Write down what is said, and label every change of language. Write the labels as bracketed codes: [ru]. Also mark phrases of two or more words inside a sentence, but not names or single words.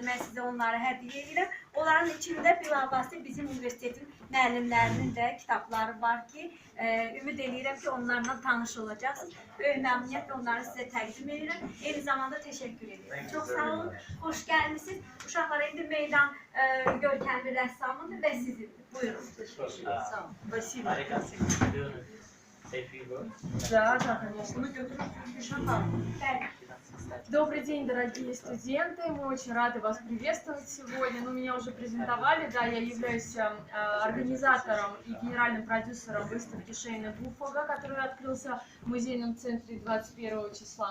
[az] Mən sizə onları hədiyyə edirəm. Onların içində bilavasitə bizim universitetin müəllimlərinin də kitabları var ki, ümid edirəm ki, onlarla tanış olacaqsınız. Böyük məmnuniyyətlə onları sizə təqdim edirəm. Eyni zamanda təşəkkür edirəm. Çox sağ olun, xoş gəlmisiniz. Uşaqlara indi meydan görkəmli rəssamıdır və sizindir. Buyurun. Sağ olun. [ru] Да, конечно. Добрый день, дорогие студенты. Мы очень рады вас приветствовать сегодня. Ну, меня уже презентовали, да, я являюсь организатором и генеральным продюсером выставки Шейна Гуффогга, который открылся в музейном центре 21 числа.